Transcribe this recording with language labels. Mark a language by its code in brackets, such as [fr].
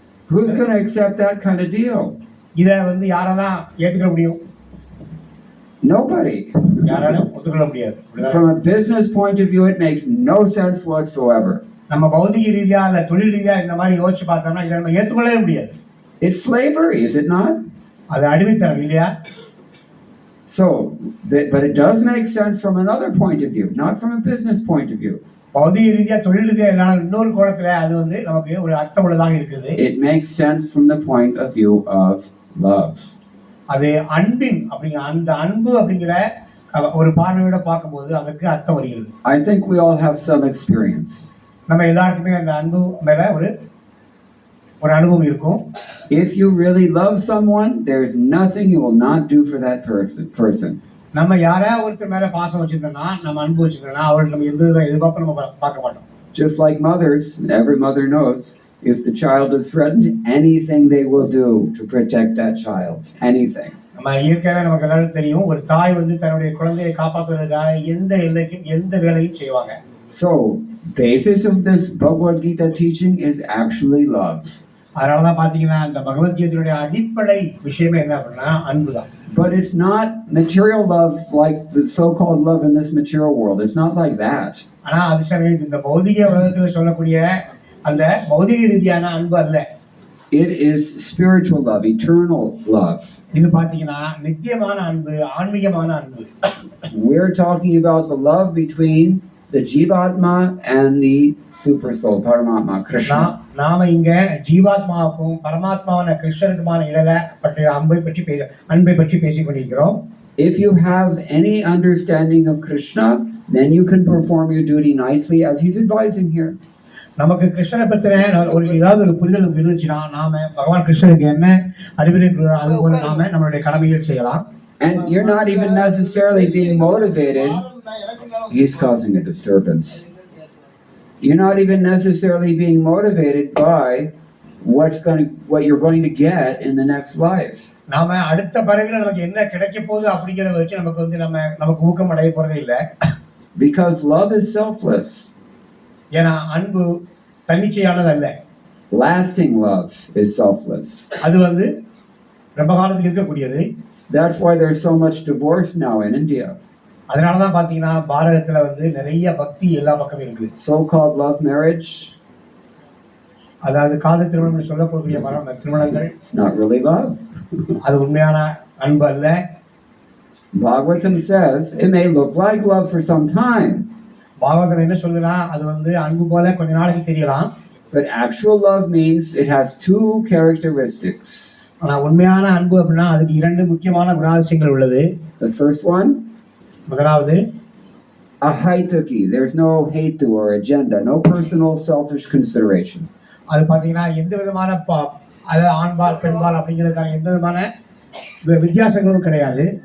[en] Who's going to accept that kind of deal? [ta] இதை வந்து யாரெல்லாம் ஏற்றுக்க முடியும்? [en] Nobody. [ta] யாராலும் ஒத்துக்கொள்ள முடியாது. [en] From a business point of view, it makes no sense whatsoever. [ta] நம்ம பௌதிக ரீதியா இல்ல தொழில் ரீதியா இந்த மாதிரி யோசிச்சு பார்த்தோம்னா இதை நம்ம ஏற்றுக்கொள்ளவே முடியாது. [en] It's slavery, is it not? [ta] அது அடிமைத்தனம் இல்லையா? [en] So, but it does make sense from another point of view, not from a business point of view. [ta] பௌதிக ரீதியா தொழில் ரீதியா இல்லைனா இன்னொரு கோணத்துல அது வந்து நமக்கு ஒரு அர்த்தமுள்ளதாக இருக்குது. [en] It makes sense from the point of view of love. [ta] அது அன்பின் அப்படிங்கிற அந்த அன்பு அப்படிங்கிற ஒரு பார்வையோட பார்க்கும்போது அதுக்கு அர்த்தம் வருகிறது. [en] I think we all have some experience. [ta] நம்ம எல்லாருக்குமே அந்த அன்பு மேல ஒரு அனுபவம் இருக்கும். [en] If you really love someone, there is nothing you will not do for that person. [ta] நம்ம யாராவது ஒருத்தர் மேல பாசம் வச்சிருந்தோம்னா, நம்ம அன்பு வச்சிருந்தோம்னா அவருக்கு நம்ம எந்த எதிர்பார்ப்பும் நம்ம பார்க்க மாட்டோம். [en] Just like mothers, every mother knows, if the child is threatened, anything they will do to protect that child. Anything. [ta] நம்ம இயற்கையாவே நமக்கு எல்லாரும் தெரியும், ஒரு தாய் வந்து தன்னுடைய குழந்தையை காப்பாற்றுவதற்காக எந்த எல்லைக்கும் எந்த வேலையும் செய்வாங்க. [en] So, basis of this Bhagavad Gita teaching is actually love. [ta] அதனாலதான் பாத்தீங்கன்னா இந்த பகவத்கீதையுடைய அடிப்படை விஷயமே என்ன அப்படின்னா அன்புதான். [en] But it's not material love like the so-called love in this material world. It's not like that. [ta] ஆனா அது சரி, இந்த பௌதிக உலகத்துல சொல்லக்கூடிய அந்த பௌதிக ரீதியான அன்பு அல்ல. [en] It is spiritual love, eternal love. [ta] இது பாத்தீங்கன்னா நித்தியமான அன்பு, ஆன்மீகமான அன்பு. [en] We're talking about the love between the Jivatma and the super soul, Paramatma, Krishna. [ta] நாம இங்க ஜீவாத்மாவுக்கும் பரமாத்மாவான கிருஷ்ணருக்குமான இடையில பற்றிய அன்பை பற்றி பேசிக் கொண்டிருக்கிறோம். [en] If you have any understanding of Krishna, then you can perform your duty nicely as he's advising here. [ta] நமக்கு கிருஷ்ணனை பத்தின ஏதாவது ஒரு புரிதல் இருந்துச்சுன்னா நாம பகவான் கிருஷ்ணருக்கு என்ன அறிவுரைக்கிறாரோ அது போல நாம நம்மளுடைய கடமைகள் செய்யலாம். [en] And you're not even necessarily being motivated. He's causing a disturbance. You're not even necessarily being motivated by what you're going to get in the next life. [ta] நாம அடுத்த பிறகுல நமக்கு என்ன கிடைக்க போகுது அப்படிங்கறத வச்சு நமக்கு வந்து நமக்கு ஊக்கம் அடைய போறதே இல்ல. [en] Because love is selfless. [ta] ஏன்னா அன்பு தன்னிச்சையானது அல்ல. [en] Lasting love is selfless. [ta] அது வந்து ரொம்ப காலத்துக்கு இருக்கக்கூடியது. [en] That's why there's so much divorce now in India. [ta] அதனால தான் பார்த்தீங்கன்னா பாரதத்துல வந்து நிறைய பக்தி எல்லா பக்கமும் இருக்குது. [en] So-called love marriage. [ta] அதாவது காதல் திருமணம் சொல்லக்கூடிய திருமணங்கள். [en] It's not really love. [ta] அது உண்மையான அன்பு அல்ல. [en] Bhagavatam says it may look like love for some time. [ta] Bhagavatam என்ன சொல்லுனா அது வந்து அன்பு போல கொஞ்ச நாளைக்கு தெரியலாம். [en] But actual love means it has two characteristics. [ta] ஆனா உண்மையான அன்பு அப்படினா அதுக்கு இரண்டு முக்கியமான குணாதிசயங்கள் உள்ளது. [en] The first one, [ta] முதலாவது [sa] ahaitaki. [en] There's no hetu or agenda, no personal selfish consideration. [ta] அது பாத்தீங்கன்னா எந்த விதமான அதாவது ஆண்பால் பெண்பால் அப்படிங்கிறதுக்கான எந்த விதமான வித்தியாசங்களும் கிடையாது.